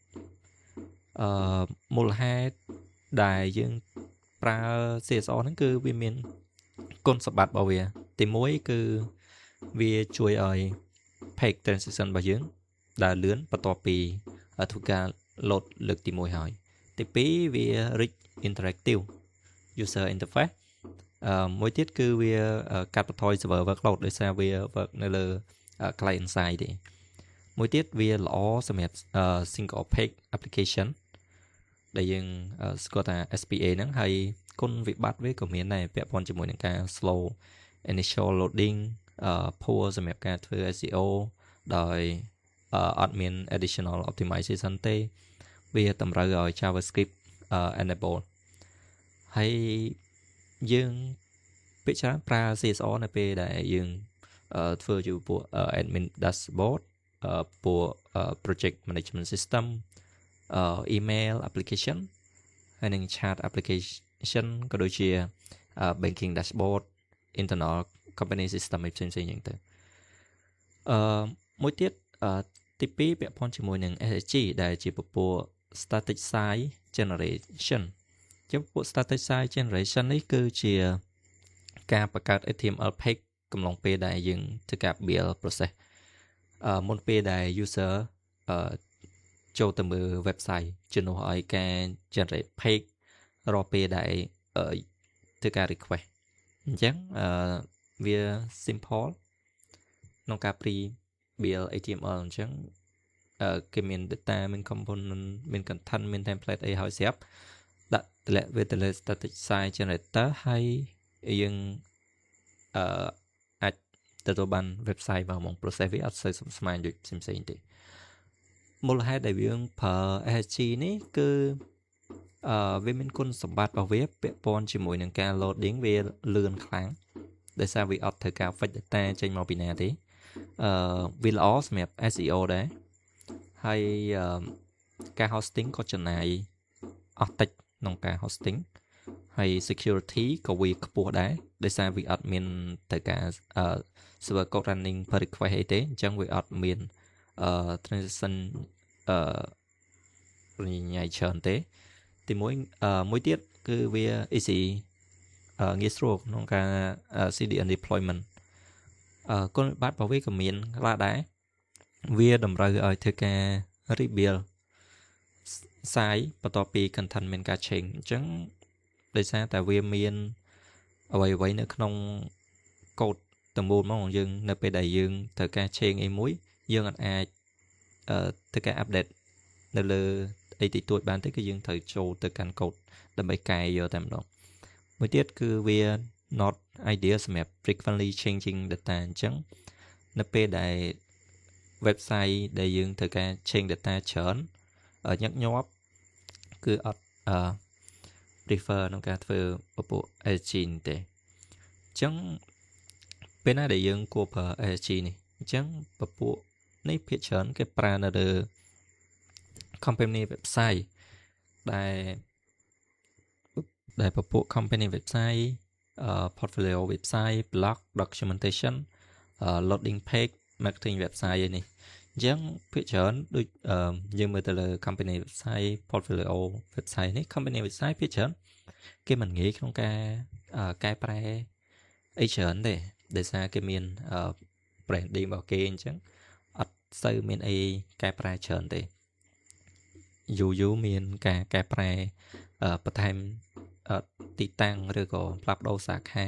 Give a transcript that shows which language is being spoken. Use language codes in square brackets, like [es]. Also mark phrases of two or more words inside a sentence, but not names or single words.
[km] មូលហេតុដែលយើងប្រើ CSS ហ្នឹងគឺវាមានគុណសម្បត្តិរបស់វាទី1គឺវាជួយឲ្យ [en] page transition [km] របស់យើងដើរលឿនបន្ទាប់ពីធ្វើការ load លើកទី1 ហើយទី2វា [en] rich interactive user interface [km] មួយទៀតគឺវាកាត់បន្ថយ [en] server workload [km] ដោយសារវា work នៅលើ [en] client side [km] ទេមួយទៀត វាល្អសម្រាប់ [en] single page application [km] ដែលយើងស្គាល់ថា SPA ហ្នឹងហើយគុណវិបត្តិវាក៏មាន ដែរពាក់ព័ន្ធជាមួយនឹងការ [en] slow initial loading poor [km] សម្រាប់ការធ្វើ SEO ដោយ អត់មាន [en] additional optimization [km] ទេវាតម្រូវឲ្យ [en] JavaScript enable [km] ហើយយើងភាគច្រើនប្រើ CSS នៅពេលដែលយើងធ្វើជាពួក [en] admin dashboard [km] ពួក [en] project management system email application [km] ហើយនឹង [en] chat application [km] ក៏ដូចជា [en] banking dashboard internal company system [km] ផ្សេងៗហ្នឹងទៅ មួយទៀតទី2ពាក់ព័ន្ធជាមួយនឹង SSG ដែលជាពពួក [en] static site generation [km] ជាពពួក [en] static site generation [km] នេះ គឺជាការបង្កើត [en] HTML page [km] កំឡុងពេលដែលយើងធ្វើការ [en] build process [km] មុនពេល ដែល user ចូលទៅមើល website ជំនួសឲ្យការ [en] generate page [km] រាល់ពេលដែលធ្វើការ request អញ្ចឹងវា simple ក្នុងការ [en] pre build HTML [km] អញ្ចឹងគេមាន data មាន component មាន content មាន template អីហើយស្រាប់ដាក់តម្លាក់វាទៅលើ [en] static site generator [km] ហើយយើង អាចទទួលបាន website មកហ្មង process វាអត់សូវស្មើដូចផ្សេងៗទេមូលហេតុដែលយើងប្រើ SSG នេះគឺវា មានគុណសម្បត្តិរបស់វាពាក់ព័ន្ធជាមួយនឹងការ loading វាលឿនខ្លាំងដោយសារវាអត់ត្រូវការ [en] fetch data [km] ចេញមកពីណាទេវាល្អសម្រាប់ SEO ដែរហើយការ hosting ក៏ចំណាយអស់តិចក្នុងការ hosting ហើយ security ក៏វាខ្ពស់ដែរដោយសារវាអត់មានត្រូវការ [en] server code running per request [km] អីទេអញ្ចឹងវាអត់មានtransaction ញ៉ៃច្រើនទេទីមួយទៀតគឺវា easy ងាយស្រួលក្នុងការ [en] CDN deployment [km] គុណវិបត្តិរបស់វាក៏មានខ្លះដែរវាតម្រូវឲ្យធ្វើការ [en] rebuild site [km] បន្ទាប់ពី content មានការ change អញ្ចឹងដោយសារតែវាមានអ្វីៗនៅក្នុង code ទាំងមូលមកយើងនៅពេលដែលយើងត្រូវការ change អីមួយយើងអាចធ្វើការ update នៅលើអីតិចតួចបានទេគឺយើងត្រូវចូល ទៅកាន់ code ដើម្បីកែយកតែម្ដងមួយទៀតគឺវា [en] not ideal [km] សម្រាប់ [en] frequently changing data [km] អញ្ចឹងនៅពេលដែល website ដែលយើងត្រូវការ [en] change data [km] ច្រើនញឹកញាប់គឺអត់prefer ក្នុងការធ្វើពពួក SSG នេះទេអញ្ចឹងពេលណាដែលយើងគួរប្រើ SSG នេះអញ្ចឹងពពួកនេះភាគច្រើនគេប្រើនៅលើ [en] company website [km] ដែលពពួក [en] company website portfolio website blog documentation loading page marketing website [km] ឯនេះអញ្ចឹងភាគច្រើនដូចយើងមើលទៅលើ [en] company website portfolio website [km] នេះ [en] company website [km] ភាគច្រើនគេមិនងាយក្នុងការកែប្រែអីច្រើនទេ ដោយសារគេមានbranding របស់គេអញ្ចឹងអត់សូវមានអីកែប្រែច្រើនទេយូរមានការកែប្រែបន្ថែមទីតាំងឬក៏ផ្លាស់ប្ដូរសាខា